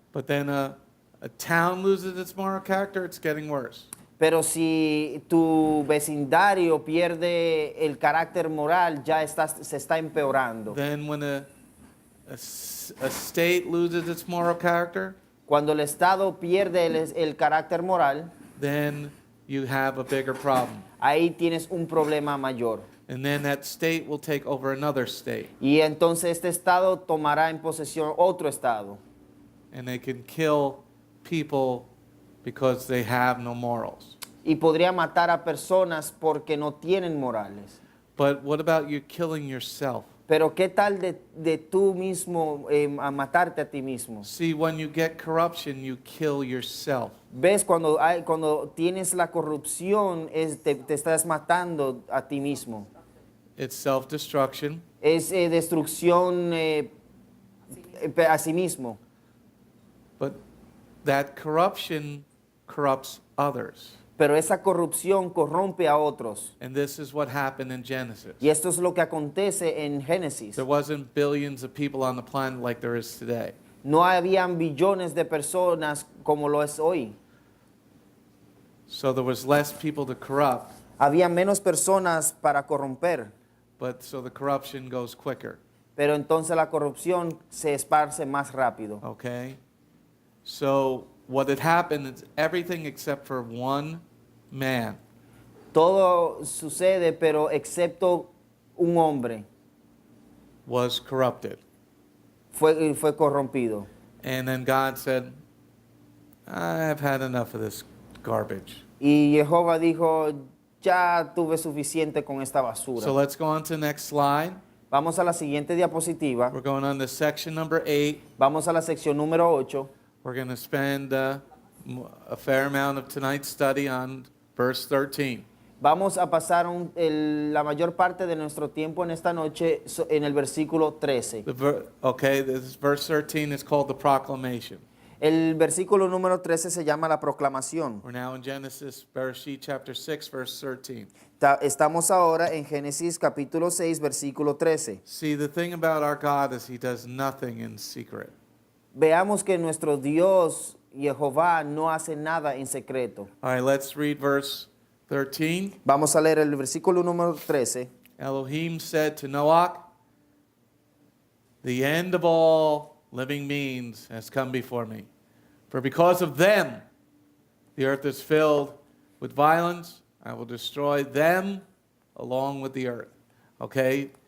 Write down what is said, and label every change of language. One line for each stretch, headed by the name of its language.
English: But then a town loses its moral character, it's getting worse.
Spanish: Pero si tu vecindario pierde el carácter moral, ya se está empeorando.
English: Then when a state loses its moral character,
Spanish: Cuando el Estado pierde el carácter moral,
English: then you have a bigger problem.
Spanish: ahí tienes un problema mayor.
English: And then that state will take over another state.
Spanish: Y entonces este Estado tomará en posesión otro Estado.
English: And they can kill people because they have no morals.
Spanish: Y podría matar a personas porque no tienen morales.
English: But what about you killing yourself?
Spanish: Pero ¿qué tal de tú mismo a matarte a ti mismo?
English: See, when you get corruption, you kill yourself.
Spanish: ¿Ves? Cuando tienes la corrupción, te estás matando a ti mismo.
English: It's self-destruction.
Spanish: Es destrucción a sí mismo.
English: But that corruption corrupts others.
Spanish: pero esa corrupción corrompe a otros.
English: And this is what happened in Genesis.
Spanish: Y esto es lo que acontece en Génesis.
English: There wasn't billions of people on the planet like there is today.
Spanish: No habían billones de personas como lo es hoy.
English: So there was less people to corrupt,
Spanish: Había menos personas para corromper,
English: but so the corruption goes quicker.
Spanish: pero entonces la corrupción se esparce más rápido.
English: Okay? So what had happened is everything except for one man
Spanish: Todo sucede, pero excepto un hombre
English: was corrupted.
Spanish: fue corrompido.
English: And then God said, I've had enough of this garbage.
Spanish: Y Jehová dijo, ya tuve suficiente con esta basura.
English: So let's go on to the next slide.
Spanish: Vamos a la siguiente diapositiva.
English: We're going on to section number 8.
Spanish: Vamos a la sección número 8.
English: We're going to spend a fair amount of tonight's study on verse 13.
Spanish: Vamos a pasar la mayor parte de nuestro tiempo en esta noche en el versículo 13.
English: Okay, this verse 13 is called the proclamation.
Spanish: El versículo número 13 se llama la proclamación.
English: We're now in Genesis, Parasha, chapter 6, verse 13.
Spanish: Estamos ahora en Génesis capítulo 6, versículo 13.
English: See, the thing about our God is he does nothing in secret.
Spanish: Veamos que nuestro Dios, Jehová, no hace nada en secreto.
English: All right, let's read verse 13.
Spanish: Vamos a leer el versículo número 13.
English: Elohim said to Noach, the end of all living beings has come before me. For because of them, the earth is filled with violence. I will destroy them along with the earth. Okay?